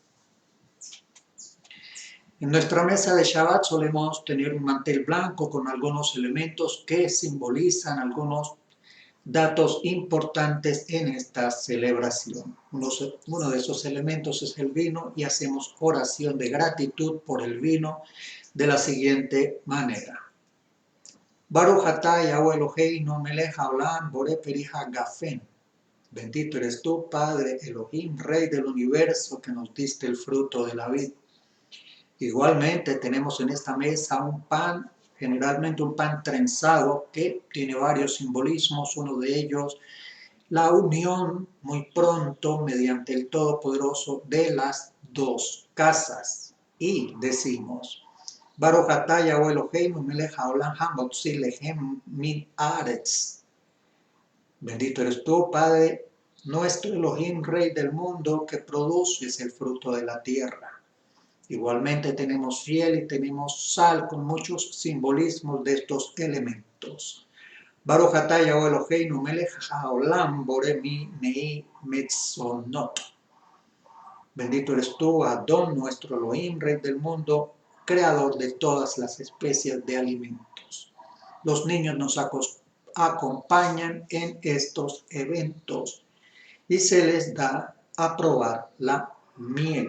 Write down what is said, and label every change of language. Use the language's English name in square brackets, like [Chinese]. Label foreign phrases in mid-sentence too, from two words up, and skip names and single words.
[Spanish] En nuestra mesa de Shabbat solemos tener un mantel blanco con algunos elementos que simbolizan algunos datos importantes en esta celebración. Uno de esos elementos es el vino y hacemos oración de gratitud por el vino de la siguiente manera. [Hebrew] ברוך אתה יהוה אלוהינו מלך העולם בורא פרי הגפן. [Spanish] Bendito eres tú, Padre Elohim, Rey del universo, que nos diste el fruto de la vid. Igualmente tenemos en esta mesa un pan, generalmente un pan trenzado, que tiene varios simbolismos. Uno de ellos, la unión muy pronto mediante el Todopoderoso de las dos casas. Y decimos: [Hebrew] ברוך אתה יהוה אלוהינו מלך העולם המוציא לחם מן הארץ. [Spanish] Bendito eres tú, Padre nuestro Elohim, Rey del mundo, que produces el fruto de la tierra. Igualmente tenemos fiel y tenemos sal con muchos simbolismos de estos elementos. [Hebrew] ברוך אתה יהוה אלוהינו מלך העולם בורא מיני מזונות. [Spanish] Bendito eres tú, Adón, nuestro Elohim, Rey del mundo, creador de todas las especies de alimentos. Los niños nos acompañan en estos eventos y se les da a probar la miel.